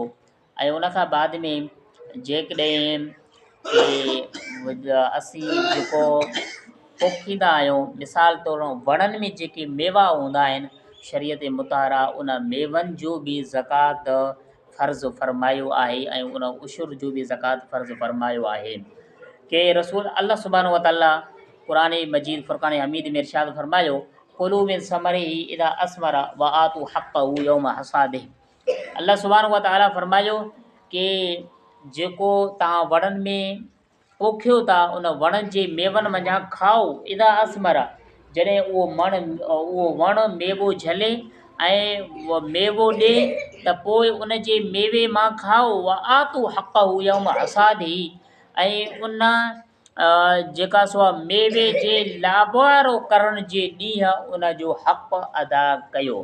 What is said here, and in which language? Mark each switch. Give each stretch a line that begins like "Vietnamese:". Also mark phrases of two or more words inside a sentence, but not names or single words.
Sindhi: ऐं उन खां बाद में जेकॾहिं असीं जेको पोखींदा आहियूं, मिसाल तौरु वणनि में जेके मेवा हूंदा आहिनि, शरीयत मुतारा उन मेवनि जो बि ज़कात फ़र्ज़ु फ़रमायो आहे ऐं उन उशुर जो बि ज़कात फ़र्ज़ु फ़रमायो आहे। कि रसूल अल्लाह
Arabic: سبحانه وتعالى
Sindhi: क़ुरान मजीद फ़ुरक़ान हमीद में इरशाद फ़रमायो,
Arabic: كلوا من ثمره إذا أثمر وآتوا حقه يوم حصاده.
Sindhi: अल्लाह
Arabic: سبحانه وتعالى
Sindhi: फ़रमायो कि जेको तव्हां वणनि में पोखियो था उन वण जे मेवनि मंझां खाओ,
Arabic: إذا أثمر,
Sindhi: जॾहिं उहो वणु मेवो झले ऐं उहो मेवो ॾिए त पोइ उन जे मेवे मां खाओ,
Arabic: وآتوا حقه يوم حصاده,
Sindhi: ऐं उन जेका सो मेवे जे लावारो करण जे ॾींहुं उन जो हक़ अदा कयो।